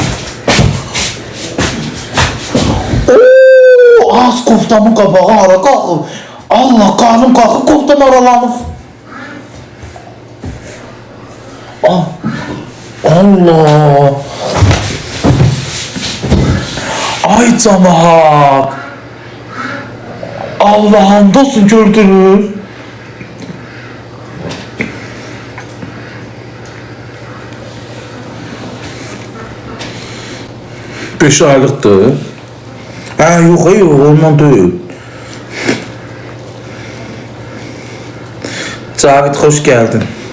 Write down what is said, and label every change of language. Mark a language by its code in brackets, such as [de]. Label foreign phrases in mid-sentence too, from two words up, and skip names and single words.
[az] Az koftamın qabağı hara qalxıb. Allah, qarnım qalxıb, koftam aralanıb. Allah. Ay camaat. Allah'ım dostum gördünüz. [tr] Beş aylıktı. Yok hayır ondan değil. Cavit hoş geldin.